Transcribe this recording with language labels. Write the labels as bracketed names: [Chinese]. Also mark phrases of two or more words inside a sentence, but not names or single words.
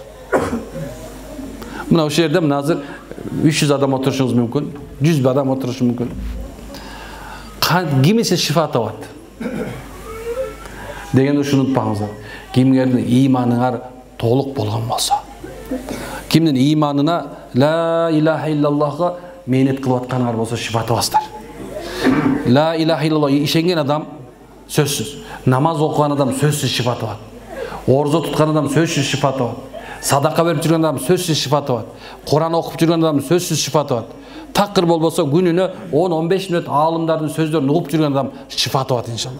[Kyrgyz] Мына ушул жерде мына азыр 300 адам отурушуңуз мүмкүн, 100 адам отурушу мүмкүн. Кимиси шифа табат? Дегенди ушуну унутпаңыздар. Кимдердин иманыңар толук болгон болсо. Кимдин иманына [Arabic] لا إله إلا الله [Kyrgyz] мээнет кылып атканыңар болсо шифа табасыздар. [Arabic] لا إله إلا الله [Kyrgyz] ишенген адам сөзсүз. Намаз окуган адам сөзсүз шифа табат. Орзо туткан адам сөзсүз шифа табат. Садака берип жүргөн адам сөзсүз шифа табат. Куран окуп жүргөн адам сөзсүз шифа табат. Такыр болбосо күнүнө 10-15 мүнөт аалымдардын сөздөрүн угуп жүргөн адам шифа табат иншалла.